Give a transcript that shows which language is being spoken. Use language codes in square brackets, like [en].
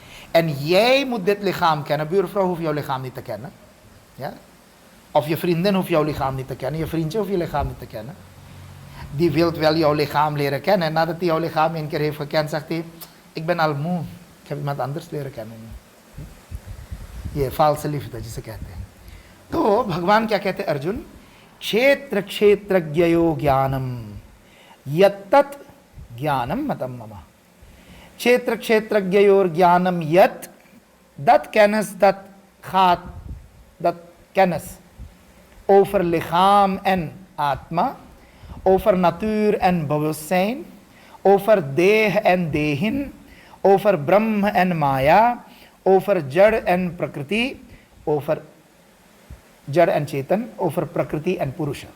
[nl] En jij moet dit lichaam kennen. Buurvrouw hoeft jouw lichaam niet te kennen. Ja? Of je vriendin hoeft jouw lichaam niet te kennen. Je vriendje hoeft je lichaam niet te kennen. Die wil wel jouw lichaam leren kennen. En nadat hij jouw lichaam 1 keer heeft gekend, zegt hij, ik ben al moe. Ik heb iemand anders leren kennen. [hi] ये false liefde जिसे कहते हैं। तो भगवान क्या कहते हैं अर्जुन, [sa] क्षेत्र क्षेत्रज्ञयो ज्ञानम यत्तत् ज्ञानम मतम मम। क्षेत्र क्षेत्रज्ञयोर ज्ञानम यत्, [nl] dat kennis, dat gaat, dat kennis over lichaam en atma, over natuur en bewustzijn, over deeh en dehin, over Brahm en Maya, over Jad en Prakriti, over Jad en Chetan, over Prakriti en Purusha.